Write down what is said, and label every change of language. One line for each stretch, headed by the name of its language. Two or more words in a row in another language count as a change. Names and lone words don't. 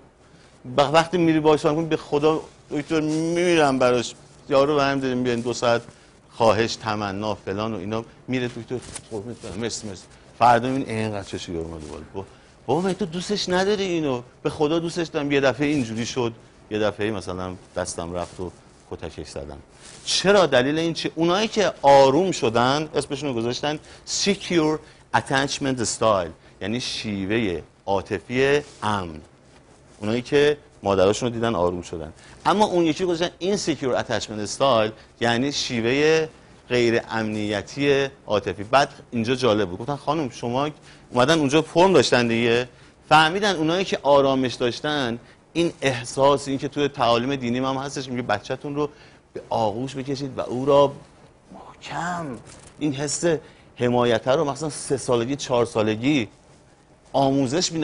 Persian: وقتی میری باهاش میگن به خدا دکتر میمیرم براش، یارو برام داریم بیاین 2 ساعت خواهش تمنا فلان و اینا، میره دکتر قربونت برم مرسی، فردا این اینقدر چشی اومده بالا، بابا تو دوستش نداری اینو، به خدا دوستش دارم. یه دفعه اینجوری شد، یه دفعه مثلا دستم رفت و کتکش زدم. چرا؟ دلیل این چیه؟ اونایی که آروم شدن اسمشون رو گذاشتن
English: secure attachment style،
Persian: یعنی شیوه عاطفی امن. اونایی که مادراشون رو دیدن آروم شدن. اما اون یکی رو گذاشتن
English: insecure attachment style،
Persian: یعنی شیوه غیر امنیتی عاطفی. بعد اینجا جالب بود، گفتن خانم شما اومدن اونجا فرم داشتن دیگه، فهمیدن اونایی که آرامش داشتن این احساس، این که توی تعالیم دینی هم هستش میگه بچه‌تون رو به آغوش بکشید و او را محکم، این حس حمایت رو مثلا 3 سالگی 4 سالگی آموزش میدم.